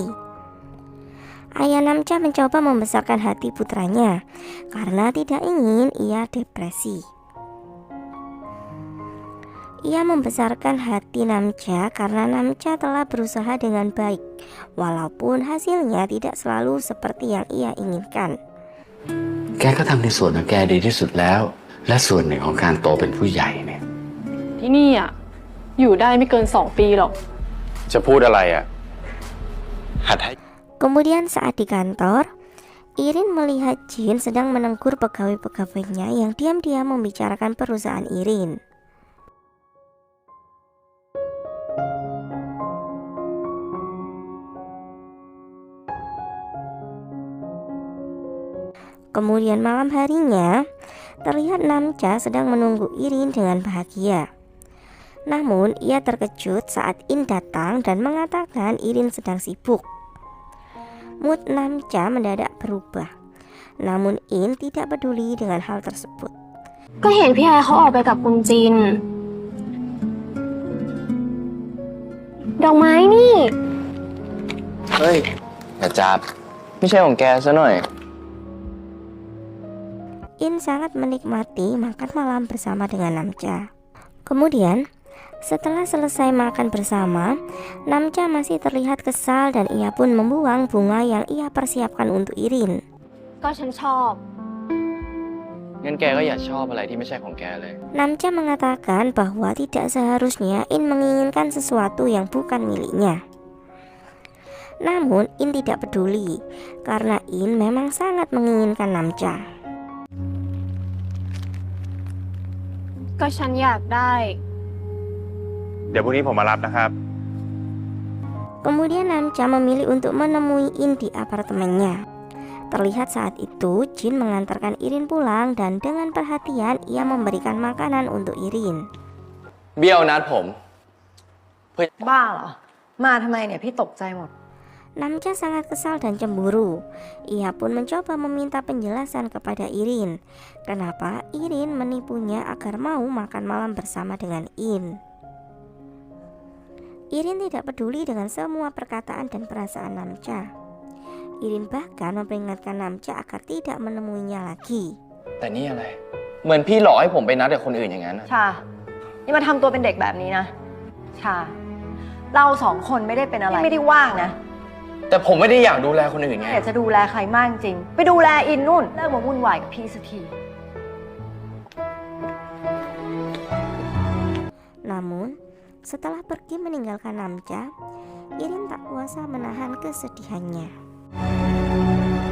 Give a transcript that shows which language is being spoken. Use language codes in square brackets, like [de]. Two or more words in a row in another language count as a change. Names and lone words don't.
[id] Ayah Namcha mencoba membesarkan hati putranya karena tidak ingin ia depresi. Ia membesarkan hati Namcha karena Namcha telah berusaha dengan baik, walaupun hasilnya tidak selalu seperti yang ia inginkan. [th] แกก็ทำในส่วนของแกดีที่สุดแล้ว และส่วนหนึ่งของการโตเป็นผู้ใหญ่เนี่ย ที่นี่อ่ะอยู่ได้ไม่เกิน2 ปีหรอก จะพูดอะไรอ่ะ หัดให้ [id] Kemudian saat di kantor, Irin melihat Jin sedang menegur pegawai-pegawainya yang diam-diam membicarakan perusahaan Irin. Kemudian malam harinya, terlihat Namcha sedang menunggu Irin dengan bahagia. Namun ia terkejut saat In datang dan mengatakan Irin sedang sibuk. Mood Namcha mendadak berubah. Namun In tidak peduli dengan hal tersebut. [th] ก็เห็นพี่ไอเขาออกไปกับคุณจิน ดอกไม้นี่ เฮ้ยอย่าจับไม่ใช่ของแกซะหน่อย [id] In sangat menikmati makan malam bersama dengan Namcha. Kemudian, setelah selesai makan bersama, Namcha masih terlihat kesal dan ia pun membuang bunga yang ia persiapkan untuk Irin. [th] ก็ฉันชอบ งั้นแกก็อย่าชอบอะไรที่ไม่ใช่ของแกเลย [id] Namcha mengatakan bahwa tidak seharusnya In menginginkan sesuatu yang bukan miliknya. Namun In tidak peduli karena In memang sangat menginginkan Namcha. [th] ก็ฉันอยากได้ เดี๋ยวพรุ่งนี้ผมมารับนะครับ [id] Kemudian Namcha memilih untuk menemui In di apartemennya. Terlihat saat itu Jin mengantarkan Irin pulang dan dengan perhatian ia memberikan makanan untuk Irin. [th] เบี้ยวนัดผม บ้าเหรอ มาทำไมเนี่ยพี่ตกใจหมด [id] Namcha sangat kesal dan cemburu. Ia pun mencoba meminta penjelasan kepada Irin. Kenapa Irin menipunya agar mau makan malam bersama dengan In. Irin tidak peduli dengan semua perkataan dan perasaan Namcha. Irin bahkan memperingatkan Namcha agar tidak menemuinya lagi. [th] แต่นี่อะไร เหมือนพี่หลอกให้ผมไปนัดกับคนอื่นอย่างนั้นอะ ชา นี่มาทำตัวเป็นเด็กแบบนี้นะ ชา เราสองคนไม่ได้เป็นอะไร ไม่ได้ว่างนะ แต่ผมไม่ได้อยากดูแลคนอื่นไง อยากจะดูแลใครมากจริง ไปดูแลอินนู่น เลิกมาวุ่นวายกับพี่สักที [id] Namun, setelah pergi meninggalkan Namcha, Irin tak kuasa menahan kesedihannya.